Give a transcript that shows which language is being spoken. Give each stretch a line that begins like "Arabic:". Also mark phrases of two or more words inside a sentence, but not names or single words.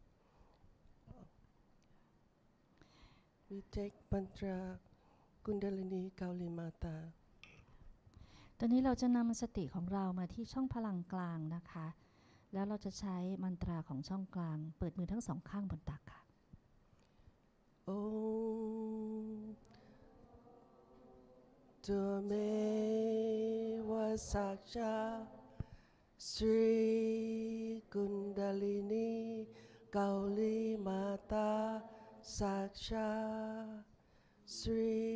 English: We take mantra Kundalini Kauli Mata.
Thai: ตอนนี้เราจะนำสติของเรามาที่ช่องพลังกลางนะคะ แล้วเราจะใช้มันตราของช่องกลาง เปิดมือทั้งสองข้างบนตักค่ะ
Sanskrit: ओम तमेव साक्षात श्री कुण्डलिनी कौली माता साक्षात श्री